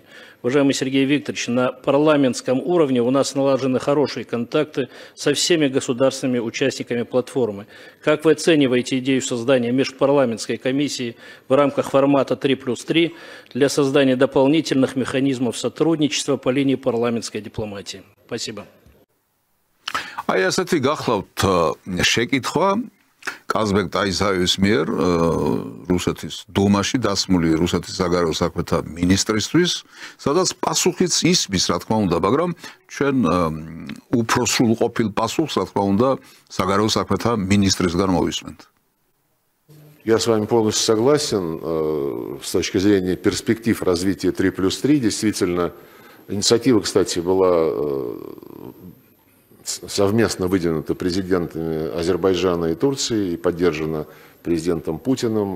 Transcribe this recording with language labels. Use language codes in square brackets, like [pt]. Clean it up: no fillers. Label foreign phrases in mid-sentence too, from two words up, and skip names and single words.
[ru] Уважаемый Сергей Викторович, на парламентском уровне у нас налажены хорошие контакты со всеми государственными участниками платформы. Как вы оцениваете идею создания межпарламентской комиссии в рамках формата 3+3 для создания дополнительных механизмов сотрудничества по линии парламентской дипломатии? Спасибо. [ka] Აი ასეთი გახლავთ შეკითხვა კაზბეკ ტაისაევის მიერ რუსეთის დუმაში დასმული რუსეთის საგარეო საქმეთა მინისტრისთვის, სადაც პასუხიც ისმის, რა თქმა უნდა, მაგრამ ჩვენ უფრო სრულყოფილ პასუხს, რა თქმა უნდა, საგარეო საქმეთა მინისტრისგან მოვისმენთ. [ru] Я с вами полностью согласен с точки зрения перспектив развития 3+3. Действительно, инициатива, кстати, была совместно выдвинута президентами Азербайджана и Турции и поддержана президентом Путиным.